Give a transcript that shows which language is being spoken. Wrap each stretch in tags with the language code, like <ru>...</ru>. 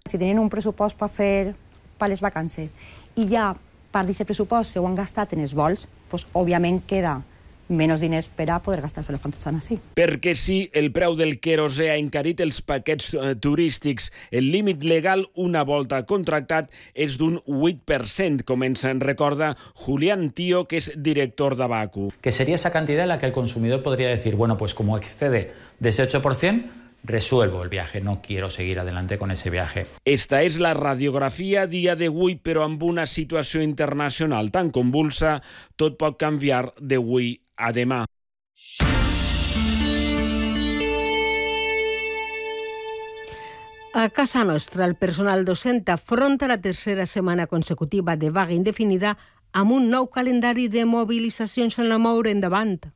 <ca>Si tenen un pressupost per fer per les vacances i ja part d'aquest pressupost se ho han gastat en els vols, pues, òbviament queda menys diners per a poder gastar-se les quantes són així. Perquè sí, el preu del querosè ha encarit els paquets turístics. El límit legal, una volta contractat, és d'un 8%, com ens en recorda Julián Tío, que és director d'Abacu.</ca> <es>Que seria esa cantidad en la que el consumidor podría decir, bueno, pues como excede de ese 8%, resuelvo el viaje, no quiero seguir adelante con ese viaje.</es> <ca>Esta és la radiografia a dia d'avui, però amb una situació internacional tan convulsa, tot pot canviar d'avui a demà. A casa nostra, el personal docent afronta la tercera setmana consecutiva de vaga indefinida amb un nou calendari de mobilitzacions en la moure endavant.</ca>